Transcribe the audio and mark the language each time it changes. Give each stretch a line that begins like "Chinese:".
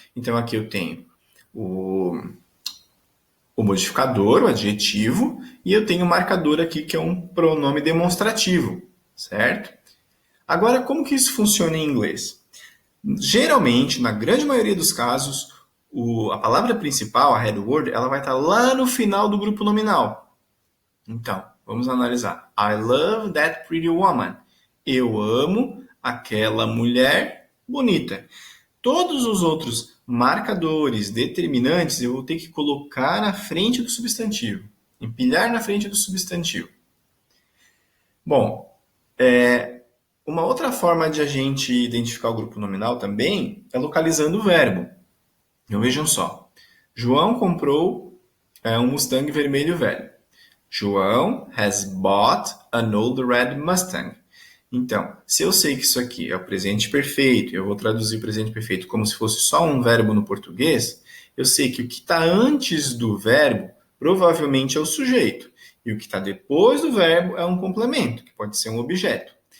Portuguese: Então, aqui eu tenho o modificador, o adjetivo, e eu tenho o marcador aqui, que é um pronome demonstrativo, certo? Agora, como que isso funciona em inglês? Geralmente, na grande maioria dos casos, a palavra principal, a head word, ela vai estar lá no final do grupo nominal. Então, vamos analisar.
English: I love that pretty woman.
Portuguese: Eu amo aquela mulher bonita. Todos os outros marcadores, determinantes, eu vou ter que colocar na frente do substantivo. Empilhar na frente do substantivo. Bom, uma outra forma de a gente identificar o grupo nominal também é localizando o verbo. Então, vejam só. João comprou um Mustang vermelho velho.
English: João has bought an old red Mustang.
Portuguese: Então, se eu sei que isso aqui é o presente perfeito, eu vou traduzir o presente perfeito como se fosse só um verbo no português, eu sei que o que está antes do verbo provavelmente é o sujeito. E o que está depois do verbo é um complemento, que pode ser um objeto.